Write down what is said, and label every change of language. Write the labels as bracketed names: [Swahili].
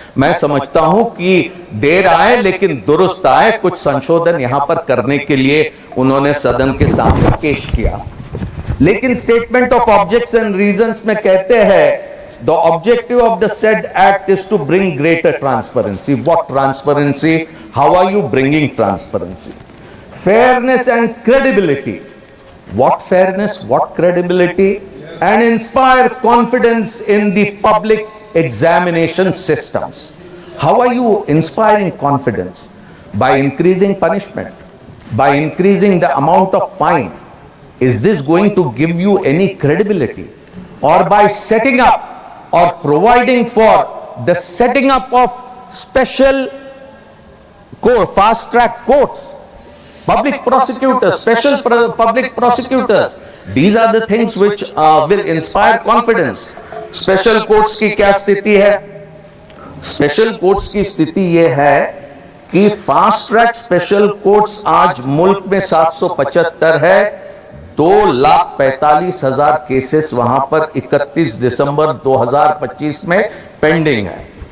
[Hindi] मैं समझता हूं कि देर आए लेकिन दुरुस्त आए, कुछ संशोधन यहां पर करने के लिए उन्होंने सदन के सामने पेश किया। लेकिन [English] statement of objects and reasons [Hindi] में कहते हैं [English] The objective of the said act is to bring greater transparency. What transparency? How are you bringing transparency? Fairness and credibility. What fairness, what credibility, and inspire confidence in the public examination systems. How are you inspiring confidence? By increasing punishment, by increasing the amount of fine. Is this going to give you any credibility? Or by setting up or providing for the setting up of special fast track courts? Public prosecutors, special public prosecutors. These are the things which will inspire confidence. [Hindi] Special courts की क्या स्थिति है? Special courts की स्थिति यह है कि fast track special courts आज मुल्क में 775 है। 2,45,000 केसेस वहां पर 31 दिसंबर 2025 में पेंडिंग है।